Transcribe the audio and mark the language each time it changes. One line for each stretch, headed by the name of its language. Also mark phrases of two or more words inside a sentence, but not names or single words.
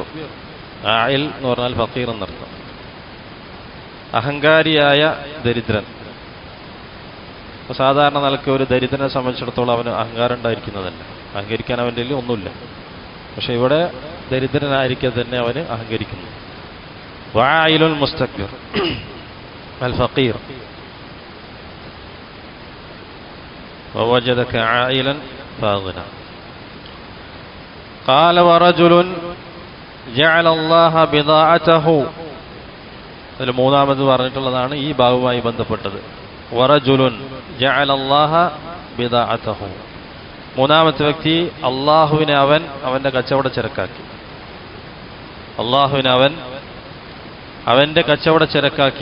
Malayalam: ആയിൽ എന്ന് പറഞ്ഞാൽ ഫഖീർ എന്നർത്ഥം, അഹങ്കാരിയായ ദരിദ്രൻ. സാധാരണ നിലക്ക് ഒരു ദരിദ്രനെ സംബന്ധിച്ചിടത്തോളം അവന് അഹങ്കാരം ഉണ്ടായിരിക്കുന്നതല്ല, അഹങ്കരിക്കാൻ അവൻ്റെ കയ്യിൽ ഒന്നുമില്ല. പക്ഷെ ഇവിടെ ദരിദ്രനായിരിക്കെ തന്നെ അവന് അഹങ്കരിക്കുന്നു.
Arabic: وعائل مستكبر الفقير ووجدك عائلا فاغنا. قال ورجل جعل الله بضاعته.
Malayalam: അതിൽ 3ാമത് പറഞ്ഞിട്ടുള്ളതാണ് ഈ ഭാഗവുമായി ബന്ധപ്പെട്ടത്.
Arabic: ورجل جعل الله بضاعته.
Malayalam: 3ാമത്തെ വ്യക്തി അള്ളാഹുവിനെ അവൻ്റെ കച്ചവട ചരക്കാക്കി. അള്ളാഹുവിനെ അവൻ്റെ കച്ചവട ചരക്കാക്കി.